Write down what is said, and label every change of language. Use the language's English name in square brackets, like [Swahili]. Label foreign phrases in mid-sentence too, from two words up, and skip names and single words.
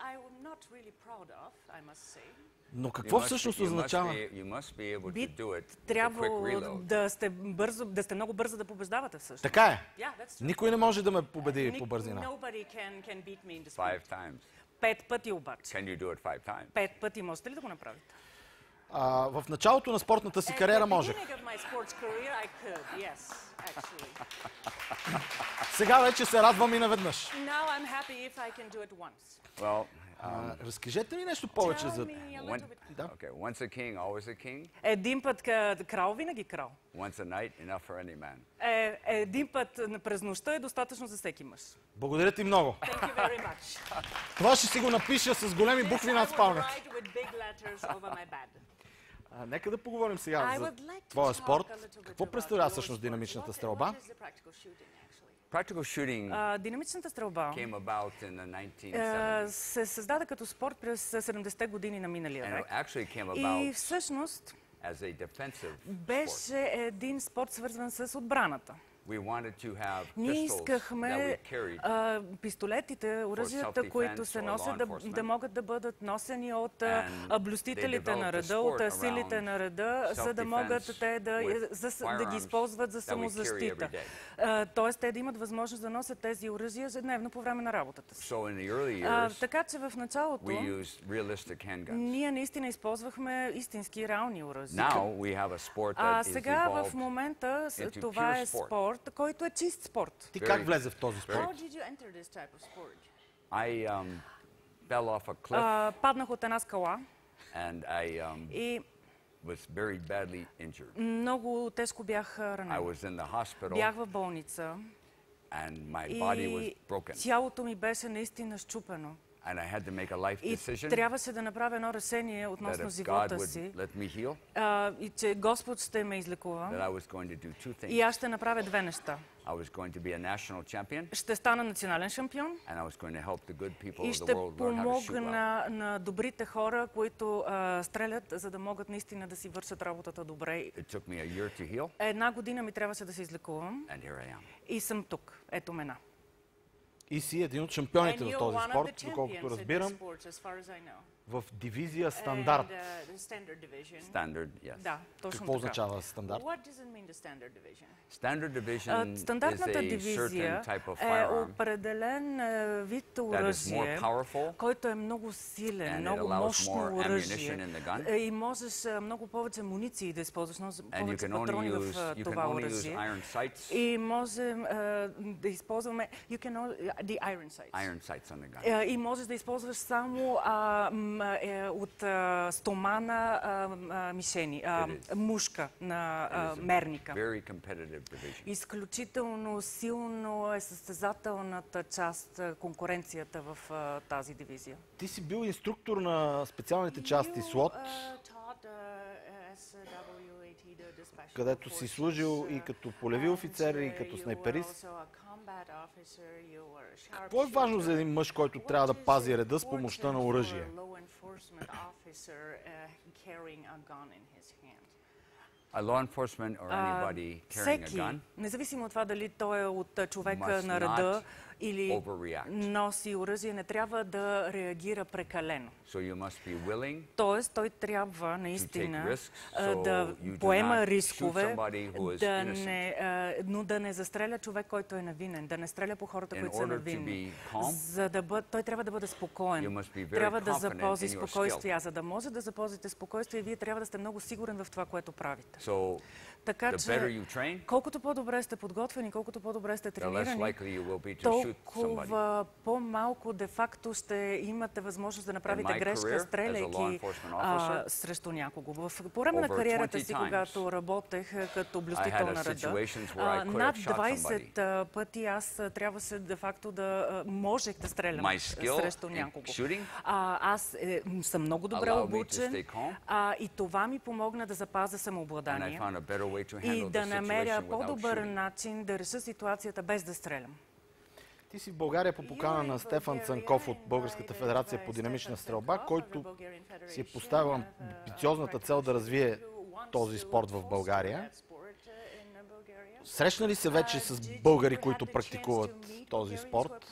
[Bulgarian] Но какво всъщност означава? Би трябвало да сте много бързо да побеждавате всъщност. Така е. Никой не може да ме победи по бързина. [English] 5 times. [Bulgarian] 5 пъти обаче. [English] Can you do it 5 times? [Bulgarian] 5 пъти можете ли да го направите? В началото на спортната си кариера можех. Сега вече се радвам и наведнъж. [English] Well, [Bulgarian] Разкажете ми нещо повече за... Да. [English] okay. Once a king, always a king. [Bulgarian] Един път крал, винаги крал. [English] Once a night, enough for any man. [Bulgarian] Един път през нощта е достатъчно за всеки мъж. Благодаря ти много. [English] Thank you very much. [Bulgarian] Това ще си го напиша с големи букви над спалнята. Нека да поговорим сега за твоя спорт. Какво представлява всъщност динамичната стрелба? [English] Practical shooting [Bulgarian] Динамичната стрелба [English] came about in the 1970s. [Bulgarian] се създаде като спорт през 70-те години на миналия [English] And it [Bulgarian] век. [English] actually came [Bulgarian] И [English] about [Bulgarian] всъщност [English] as a defensive sport. [Bulgarian] беше един спорт свързан с отбраната. [English] We wanted to have [Bulgarian] Ние [English] pistols that [Bulgarian] искахме [English] we carried [Bulgarian] пистолетите, оръжията, които се носят, да могат да бъдат носени от блюстителите на реда, от силите на реда, за да могат те да ги използват за самозащита. Тоест, те да имат възможност да носят тези оръжия ежедневно по време на работата си. Така че в началото ние наистина използвахме истински реални оръжия. Сега в момента това е спорт, който е чист спорт. Ти как влезе в този спорт? [English] I fell off a cliff [Bulgarian] Паднах от една скала [English] and I [Bulgarian] и [English] was very badly injured. [Bulgarian] много тежко бях [English] I [Bulgarian] ранен. [English] was in the hospital [Bulgarian] Бях в болница [English] and my body was [Bulgarian] и [English] broken. [Bulgarian] тялото ми беше наистина счупено. [English] And I had to make a life [Bulgarian] И [English] decision [Bulgarian] трябваше да направя едно решение [English] that [Bulgarian] относно [English] if God [Bulgarian] живота [English] would [Bulgarian] си. [English] let me heal, [Bulgarian] И че Господ ще ме [English] that [Bulgarian] излекува. [English] I was going to do two [Bulgarian] И [English] things. [Bulgarian] аз ще направя две неща. [English] I was going to be a national champion [Bulgarian] Ще стана национален шампион [English] and I was going to help the good people [Bulgarian] и [English] of the [Bulgarian] ще [English] world learn how to shoot well. [Bulgarian] помогна на добрите хора, които стрелят, за да могат наистина да си вършат работата добре. [English] It took me a year to heal [Bulgarian] Една година ми трябваше да се излекувам [English] and here I am. [Bulgarian] и съм тук. Ето ме на. И си един от шампионите в този спорт, доколкото разбирам, в дивизия стандарт. [English] Standard, yes. [Bulgarian] Да, точно Какво така. означава стандарт? [English] Standard division is [Bulgarian] Стандартната [English] a [Bulgarian] дивизия [English] certain type of [Bulgarian] е [English] firearm [Bulgarian] определен вид [English] that is more [Bulgarian] оръжие, [English] powerful [Bulgarian] който е много силен, [English] and it [Bulgarian] много [English] allows [Bulgarian] мощно [English] more ammunition [Bulgarian] оръжие. [English] in the gun. [Bulgarian] И можеш много повече муниции да използваш, [English] And you [Bulgarian] повече [English] can [Bulgarian] патрони в [English] you can [Bulgarian] това [English] only use [Bulgarian] оръжие. [English] iron sights, [Bulgarian] И можем да използваме [English] the iron sights. iron sights on the gun. [Bulgarian] И можеш да използваш само от стомана мишени, мушка на мерника. [English] Very competitive division. [Bulgarian] Изключително силно е състезателната част, конкуренцията в тази дивизия. Ти си бил инструктор на специалните части СЛОТ, където си служил и като полеви офицер, и като снайперист. Какво е важно за един мъж, който трябва да пази реда с помощта на оръжие? [English] A law enforcement or anybody carrying a [Bulgarian] Всеки, [English] gun [Bulgarian] независимо от това дали той е от човека [English] must [Bulgarian] на реда [English] not [Bulgarian] или [English] overreact. [Bulgarian] носи оръжие, не трябва да реагира прекалено. [English] So you must be willing [Bulgarian] Тоест, той трябва наистина [English] risks, so [Bulgarian] да [English] you do [Bulgarian] поема [English] not [Bulgarian] рискове, [English] shoot somebody who is [Bulgarian] но да не застреля човек, който е невинен, да не стреля по хората, [English] In [Bulgarian] които са [English] order to [Bulgarian] невинни. [English] be calm, [Bulgarian] Той трябва да бъде [English] you [Bulgarian] спокоен. [English] must be very [Bulgarian] Трябва да [English] confident [Bulgarian] запази [English] in your [Bulgarian] спокойствие. А за да може да запазите спокойствие, вие трябва да сте много сигурен в това, което правите. [English] So [Bulgarian] Така [English] the better [Bulgarian] че, [English] you train, [Bulgarian] колкото по-добре сте подготвени, колкото по-добре сте [English] the less [Bulgarian] тренирани, [English] likely you will be to shoot somebody. [Bulgarian] толкова по-малко де-факто ще имате възможност да направите [English] my [Bulgarian] грешка, [English] career as a [Bulgarian] стреляйки [English] law enforcement officer, [Bulgarian] срещу някого. По време на [English] over [Bulgarian] кариерата [English] 20 [Bulgarian] си, [English] times, [Bulgarian] когато работех като [English] I [Bulgarian] блюстител [English] had [Bulgarian] на реда, [English] situations where I could [Bulgarian] над [English] have shot somebody. [Bulgarian] 20 пъти аз трябваше де-факто да можех да стрелям [English] My skill [Bulgarian] срещу [English] in [Bulgarian] някого. [English] shooting [Bulgarian] Аз съм много добре [English] allowed me to [Bulgarian] обучен [English] stay calm, [Bulgarian] и това ми помогна да запазя [English] and I [Bulgarian] самообладание [English] found a better way to [Bulgarian] и [English] handle [Bulgarian] да [English] the [Bulgarian] намеря [English] situation without [Bulgarian] по-добър [English] shooting. [Bulgarian] начин да реша ситуацията без да стрелям. Ти си в България по покана на Стефан Цанков от Българската федерация по динамична стрелба, който си е поставил амбициозната цел да развие този спорт в България. Срещна ли се вече с българи, които практикуват този спорт?